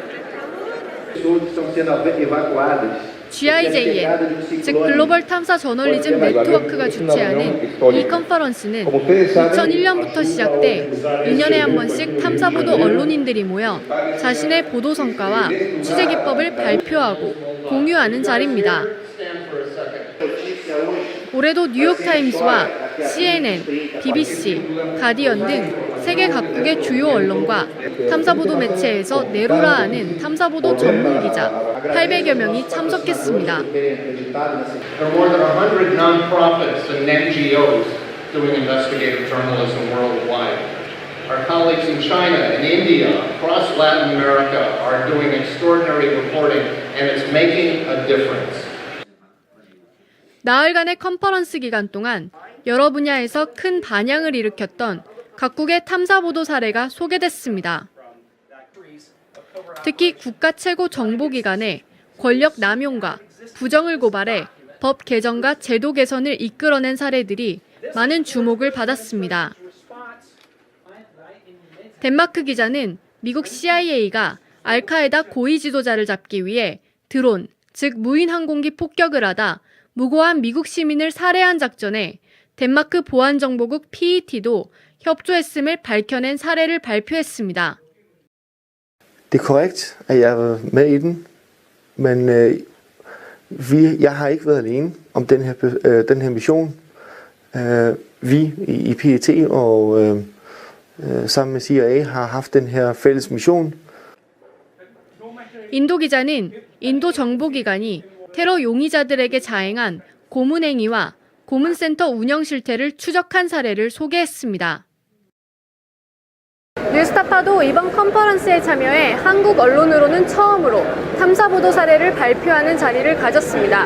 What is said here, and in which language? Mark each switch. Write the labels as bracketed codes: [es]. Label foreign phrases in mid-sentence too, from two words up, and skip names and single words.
[ko] GIJN, 즉 글로벌 탐사 저널리즘 네트워크가 주최하는 이 컨퍼런스는 2001년부터 시작돼 2년에 한 번씩 탐사보도 언론인들이 모여 자신의 보도 성과와 취재 기법을 발표하고 공유하는 자리입니다. 올해도 뉴욕타임스와 CNN, BBC, 가디언 등 세계 각국의 주요 언론과 탐사보도 매체에서 네로라하는 탐사보도 전문 기자 800여 명이 참석했습니다. [en] There are more than 100 nonprofits and NGOs doing investigative journalism worldwide. Our colleagues in China and India, across Latin America, are doing extraordinary reporting, and it's making a difference. [ko] 나흘간의 컨퍼런스 기간 동안 여러 분야에서 큰 반향을 일으켰던 각국의 탐사보도 사례가 소개됐습니다. 특히 국가 최고 정보기관의 권력 남용과 부정을 고발해 법 개정과 제도 개선을 이끌어낸 사례들이 많은 주목을 받았습니다. 덴마크 기자는 미국 CIA가 알카에다 고위 지도자를 잡기 위해 드론, 즉 무인 항공기 폭격을 하다 무고한 미국 시민을 살해한 작전에 덴마크 보안정보국 PET도 협조했음을 밝혀낸 사례를 발표했습니다. [da] Det er korrekt, at jeg har været med i den, men jeg har ikke været alene om den her mission. Vi i PET og sammen med CIA har haft den her fælles mission. [ko] 인도 기자는 인도 정보기관이 테러 용의자들에게 자행한 고문행위와 고문센터 운영 실태를 추적한 사례를 소개했습니다. 뉴스타파도 이번 컨퍼런스에 참여해 한국 언론으로는 처음으로 탐사보도 사례를 발표하는 자리를 가졌습니다.